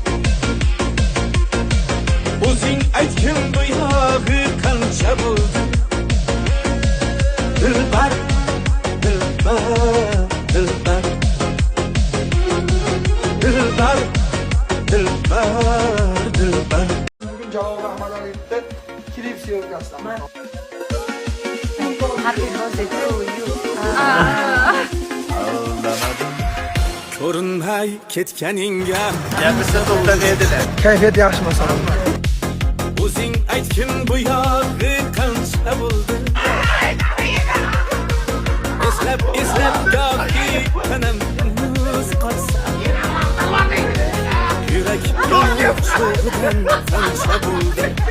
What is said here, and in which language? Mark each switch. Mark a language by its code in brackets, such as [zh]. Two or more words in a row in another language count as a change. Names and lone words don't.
[uz] O'zing aytgin bu yog'i qancha bo'ldi. Dilbar, dilbar, dilbar, dilbar, dilbar, dilbar. Bugün Jalol Ahmad Aliyevdan klip syomkasidan. [en] Happy birthday to you. [uz] Ko'rinmay ketganingga Gapirsa to'xtamaydilar. Kayfiyat yaxshi masalan. o'zing aytgin bu yog'i qancha bo'ldi. Eslab gohi tanam muz qotsa, yurak yonib cho'g'idan qancha bo'ldi.